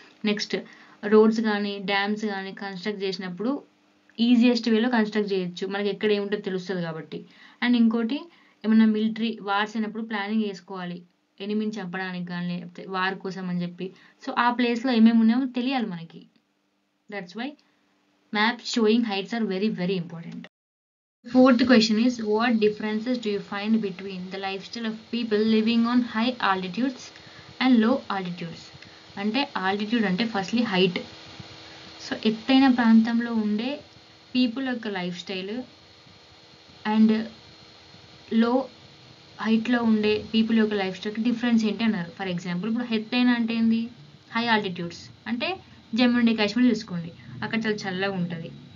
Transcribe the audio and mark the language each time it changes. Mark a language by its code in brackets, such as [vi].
[te] Next, roads కానీ dams కానీ construct చేసినప్పుడు ఈజియెస్ట్ వేలో కన్స్ట్రక్ట్ చేయొచ్చు, మనకి ఎక్కడ ఏముంటుందో తెలుస్తుంది కాబట్టి. అండ్ ఇంకోటి, ఏమైనా మిలిటరీ వార్స్ అయినప్పుడు ప్లానింగ్ చేసుకోవాలి, ఎనిమిని చంపడానికి కానీ లేకపోతే వార్ కోసం అని చెప్పి. సో ఆ ప్లేస్లో ఏమేమి ఉన్నాయో తెలియాలి మనకి. [en] That's why maps showing heights are very very important. Fourth question is what differences do you find between the lifestyle of people living on high altitudes and low altitudes. [te] అంటే ఆల్టిట్యూడ్ అంటే firstly height. So ఎత్తైన ప్రాంతంలో ఉండే people యొక్క life style and లో హైట్లో ఉండే people యొక్క లైఫ్ స్టైల్కి డిఫరెన్స్ ఏంటి అన్నారు. ఫర్ ఎగ్జాంపుల్, ఇప్పుడు ఎత్తైన అంటే ఏంది, హై ఆల్టిట్యూడ్స్ అంటే జమ్మూ అండ్ కాశ్మీర్ చూసుకోండి, అక్కడ చాలా చల్లగా ఉంటుంది.